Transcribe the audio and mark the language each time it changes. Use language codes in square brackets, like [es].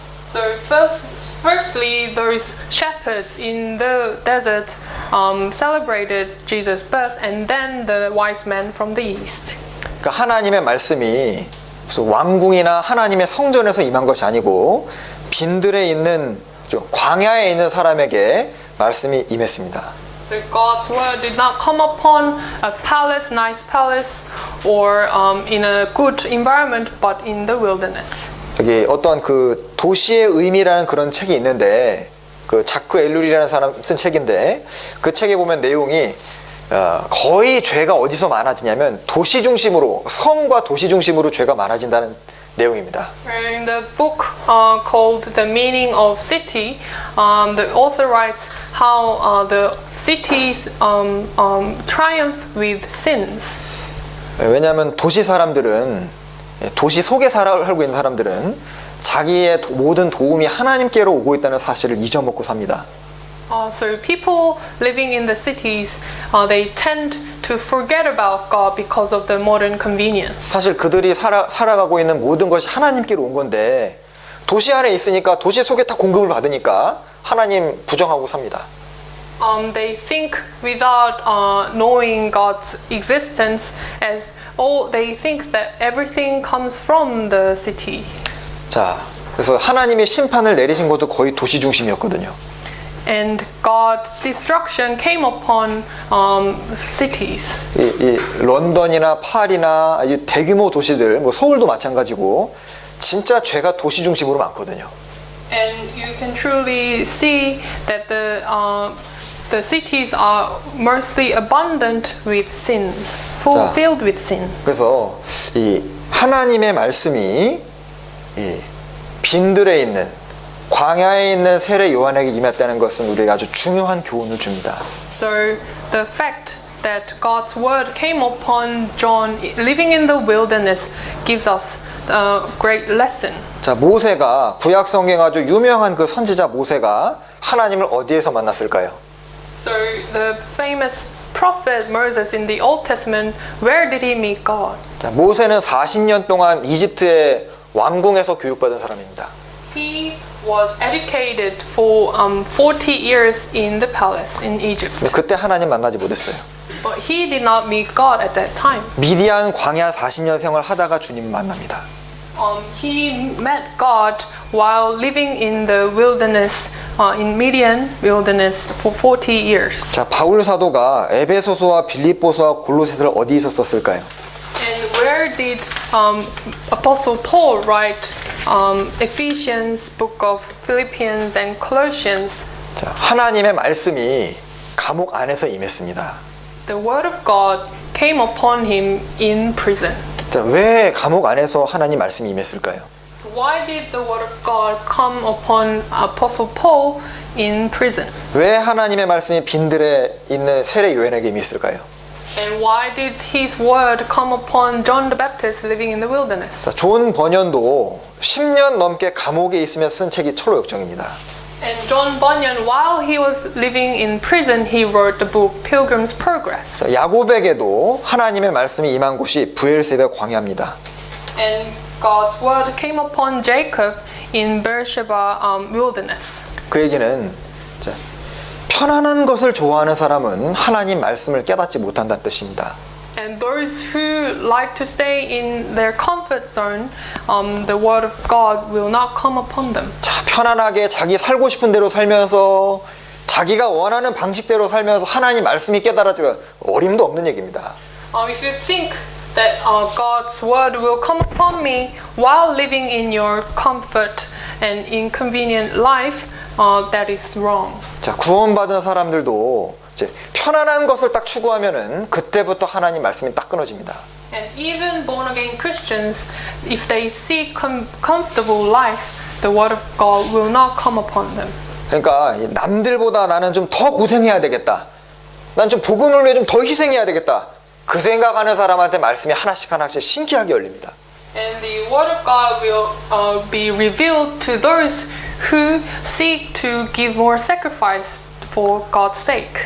[en] So firstly, those shepherds in the desert celebrated Jesus' birth, and then the wise men from the east. [ko] 그러니까 하나님의 말씀이 무슨 왕궁이나 하나님의 성전에서 임한 것이 아니고 빈들에 있는 좀 광야에 있는 사람에게 말씀이 임했습니다. [en] So God's word did not come upon a palace, nice palace, or in a good environment, but in the wilderness. [ko] 여기 어떤 그 도시의 의미라는 그런 책이 있는데 그 자크 엘룰이라는 사람 쓴 책인데 그 책에 보면 내용이 거의 죄가 어디서 많아지냐면 도시 중심으로 성과 도시 중심으로 죄가 많아진다는 내용입니다. [en] In the book called The Meaning of City, the author writes how the cities triumph with sins. [ko] 왜냐하면 도시 사람들은 도시 속에 살고 있는 사람들은 자기의 모든 도움이 하나님께로 오고 있다는 사실을 잊어먹고 삽니다. [en] So people living in the cities, they tend to forget about God because of the modern convenience. [ko] 사실 그들이 살아가고 있는 모든 것이 하나님께로 온 건데 도시 안에 있으니까 도시 속에 다 공급을 받으니까 하나님 부정하고 삽니다. [en] They think without knowing God's existence, as they think that everything comes from the city. [ko] 자, 그래서 하나님이 심판을 내리신 것도 거의 도시 중심이었거든요. [en] And God's destruction came upon cities. [ko] 이 런던이나 파리나 이 대규모 도시들, 뭐 서울도 마찬가지고 진짜 죄가 도시 중심으로 많거든요. [en] And you can truly see that the cities are mostly abundant with sins, filled with sin. [ko] 그래서 이 하나님의 말씀이 이 빈들에 있는 광야에 있는 세례 요한에게 임했다는 것은 우리에게 아주 중요한 교훈을 줍니다. [en] So the fact that God's word came upon John living in the wilderness gives us a great lesson. [ko] 자, 모세가 구약 성경 아주 유명한 그 선지자 모세가 하나님을 어디에서 만났을까요? [en] So the famous prophet Moses in the Old Testament, where did he meet God? [ko] 자, 모세는 40년 동안 이집트의 왕궁에서 교육받은 사람입니다. [en] He was educated for 40 years in the palace in Egypt. [ko] 근데 그때 하나님 만나지 못했어요. [en] But he did not meet God at that time. [ko] 미디안 광야 40년 생활 하다가 주님 만납니다. [en] He met God while living in the wilderness, in Midian wilderness for 40 years. [ko] 자, 바울 사도가 에베소서와 빌립보서와 골로새서를 어디 있었을까요? [en] And where did Apostle Paul write Ephesians, book of Philippians and Colossians? [ko] 자, 하나님의 말씀이 감옥 안에서 임했습니다. [en] The word of God came upon him in prison. [ko] 자, 왜 감옥 안에서 하나님 말씀이 임했을까요? [en] Why did the word of God come upon Apostle Paul in prison? [ko] 왜 하나님의 말씀이 빈들에 있는 세례 요한에게 임했을까요? [en] And why did his word come upon John the Baptist living in the wilderness? [ko] 자, 존 번연도 10년 넘게 감옥에 있으며 쓴 책이 철로역정입니다. [en] And John Bunyan, while he was living in prison, he wrote the book Pilgrim's Progress. [ko] 자, 야곱에게도 하나님의 말씀이 임한 곳이 브엘세바 광야입니다. [en] And God's word came upon Jacob in Beersheba wilderness. [ko] 그 얘기는 자, 편안한 것을 좋아하는 사람은 하나님 말씀을 깨닫지 못한다는 뜻입니다. [en] And those who like to stay in their comfort zone, the word of God will not come upon them. [ko] 자, 편안하게 자기 살고 싶은 대로 살면서 자기가 원하는 방식대로 살면서 하나님 말씀이 깨달아지가 어림도 없는 얘기입니다. [en] If you think that God's word will come upon me while living in your comfort and inconvenient life, that is wrong. [ko] 자, 구원받은 사람들도 이제 편안한 것을 딱 추구하면은 그때부터 하나님 말씀이 딱 끊어집니다. [en] And even born again Christians, if they seek comfortable life, the word of God will not come upon them. [ko] 그러니까 남들보다 나는 좀 더 고생해야 되겠다. 난 좀 복음을 위해 좀 더 희생해야 되겠다. 그 생각하는 사람한테 말씀이 하나씩 하나씩 신기하게 열립니다. [en] And the word of God will be revealed to those who seek to give more sacrifice for God's sake.